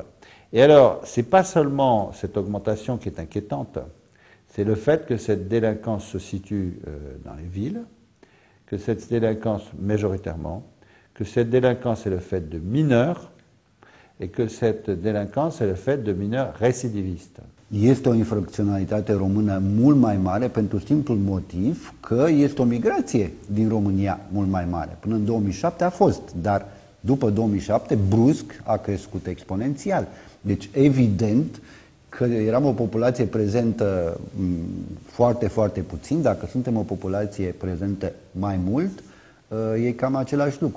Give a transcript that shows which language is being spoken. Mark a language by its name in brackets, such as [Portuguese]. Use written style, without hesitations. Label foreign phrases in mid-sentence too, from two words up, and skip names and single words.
[French] Et alors, ce n'est pas seulement cette augmentation qui est inquiétante, c'est le fait que cette délinquance se situe dans les villes, que cette délinquance majoritairement, que cette délinquance est le fait de mineurs, et que cette délinquance est le fait de mineurs récidivistes. [Romanian] Este o infracționalitate română mult mai mare pentru simplul motiv că este o migrație din România mult mai mare. Până în 2007 a fost, dar după 2007 brusc a crescut exponențial. Deci evident că eram o populație prezentă foarte, foarte puțin, dacă suntem o populație prezentă mai mult, e cam același lucru.